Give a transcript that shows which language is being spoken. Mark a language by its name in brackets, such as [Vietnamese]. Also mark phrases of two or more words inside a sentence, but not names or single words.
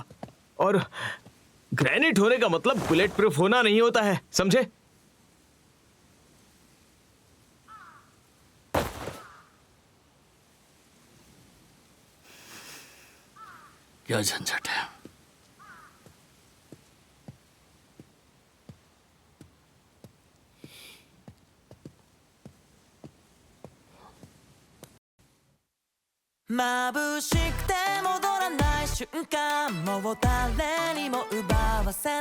[Hindi] और ग्रेनेड होने का मतलब [English] bullet proof [Hindi] होना नहीं होता है, समझे? क्या झंझट है। [Japanese] 眩しくて戻らない瞬間もう誰にも奪わせ